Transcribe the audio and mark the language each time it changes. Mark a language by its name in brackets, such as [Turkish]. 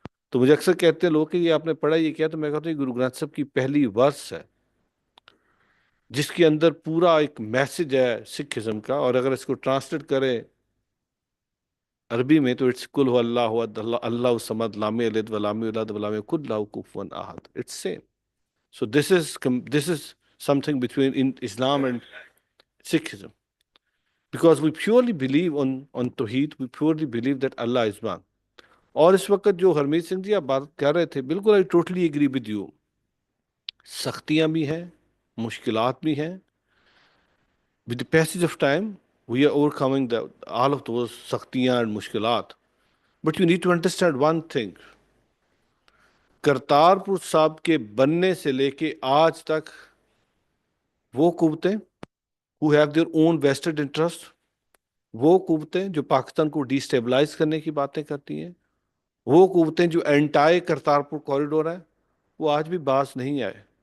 [Urdu] تو مجھے اکثر کہتے ہیں لوگ کہ یہ آپ نے پڑھا یہ کیا، تو میں کہتا ہوں یہ گرو گرنتھ صاحب کی پہلی ورس ہے جس کے اندر پورا ایک میسج ہے سکھ ازم کا. اور اگر اس کو ٹرانسلیٹ کریں عربی میں تو [Arabic] اٹس کل هو اللہ احد اللہ الصمد لم یلد ولم یولد ولم یکن لہ کفوا احد. [English] It's same. So this is something between Islam and Sikhism, because we purely believe on Tawheed, we purely believe that Allah is one. [Urdu] اور اس وقت جو ہرمیت سنگھ جی آپ بات کر رہے تھے، بالکل [English] I totally agree with you. [Urdu] سختیاں بھی ہیں، مشکلات بھی ہیں. [English] With the passage of time, we are overcoming all of those سختیاں and مشکلات. But you need to understand one thing. [Urdu] Kartarpur صاحب کے بننے سے لے کے آج تک وہ قوتیں [English] who have their own vested interest، [Urdu] وہ قوتیں جو پاکستان کو ڈی اسٹیبلائز کرنے کی باتیں کرتی ہیں، وہ قوتیں جو اینٹائی کرتارپور کوریڈور ہیں، وہ آج بھی باز نہیں آئے.